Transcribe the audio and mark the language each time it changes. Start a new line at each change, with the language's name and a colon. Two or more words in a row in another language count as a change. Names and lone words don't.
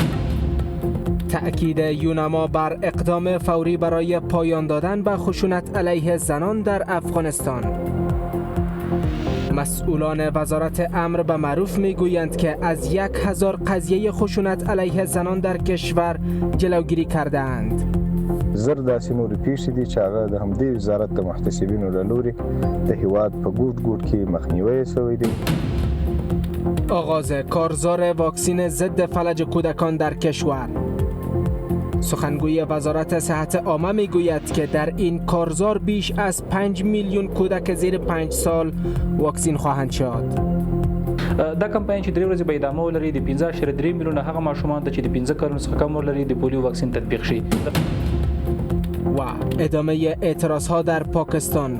Persian: تأکید یونما بر اقدام فوری برای پایان دادن به خشونت علیه زنان در افغانستان. مسئولان وزارت امر به معروف میگویند که از 1000 قضیه خشونت علیه زنان در کشور جلوگیری کرده‌اند.
Pashto: زر داسې نورې پیښې دي چې هغه د همدې وزارت د محتسبینو له لوري د هیواد په ګوټ ګوټ کې مخنیوی شوی دی.
Persian: آغاز کارزار واکسین ضد فلج کودکان در کشور. سخنگوی وزارت صحت عامه میگوید که در این کارزار بیش از 5 میلیون کودک زیر 5 سال واکسین خواهند شد.
Pashto: دا کمپاین چې 3 ورځې به ادامه ولري د 15.3 میلیونه هغه ماشومان ته چې د 15 کلونو څخه کم ولري د پولیو واکسین تطبیق شي.
Persian: و ادامه اعتراضها در پاکستان.